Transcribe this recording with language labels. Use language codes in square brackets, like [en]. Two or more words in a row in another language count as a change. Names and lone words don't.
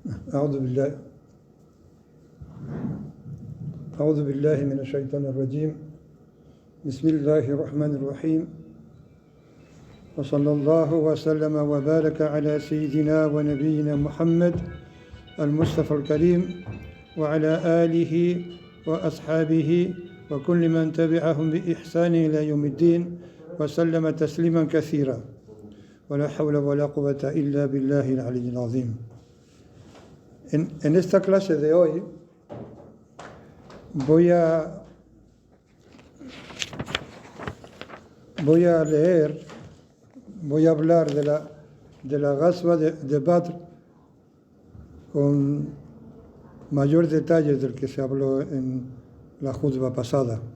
[ar] أعوذ بالله أعوذ بالله من الشيطان الرجيم بسم الله الرحمن الرحيم وصلى الله وسلم وبارك على سيدنا ونبينا محمد المصطفى الكريم وعلى آله وأصحابه وكل من تبعهم بإحسان إلى يوم الدين وسلم تسليما كثيرا ولا حول ولا قوة إلا بالله العلي العظيم. [es] En esta clase de hoy voy a leer, voy a hablar de la Ghazwa de Badr con mayor detalle del que se habló en la juzba pasada.